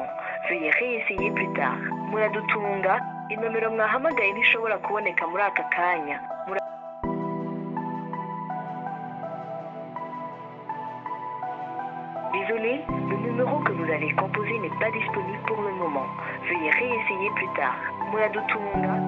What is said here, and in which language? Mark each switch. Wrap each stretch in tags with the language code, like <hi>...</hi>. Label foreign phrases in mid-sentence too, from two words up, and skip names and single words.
<fr>Veuillez réessayer plus tard.</fr> <rn>Muradutunga, inomero mwahamagaye ntishobora kuboneka muri aka kanya.</rn> <fr>Désolé, le numéro que vous avez composé n'est pas disponible pour le moment. Veuillez réessayer plus tard.</fr> <rn>Muradutunga.</rn>